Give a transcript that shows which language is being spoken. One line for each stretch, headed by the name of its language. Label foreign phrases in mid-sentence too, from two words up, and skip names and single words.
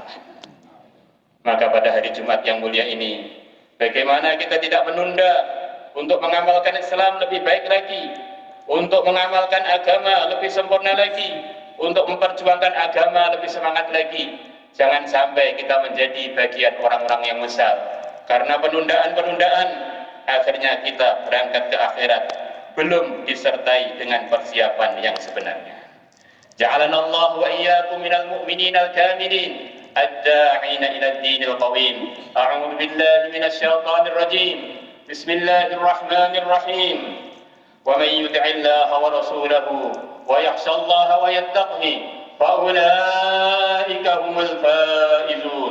Indonesian: Maka pada hari Jumat yang mulia ini, bagaimana kita tidak menunda untuk mengamalkan Islam lebih baik lagi, untuk mengamalkan agama lebih sempurna lagi, untuk memperjuangkan agama lebih semangat lagi. Jangan sampai kita menjadi bagian orang-orang yang menyesal karena penundaan-penundaan, akhirnya kita berangkat ke akhirat belum disertai dengan persiapan yang sebenarnya.
Arabic: جعلنا الله وإياكم من المؤمنين الكاملين الداعين إلى الدين القويم. أعوذ بالله من الشيطان الرجيم. بسم الله الرحمن الرحيم. ومن يطع الله ورسوله ويخش الله ويتقه فأولئك هم الفائزون.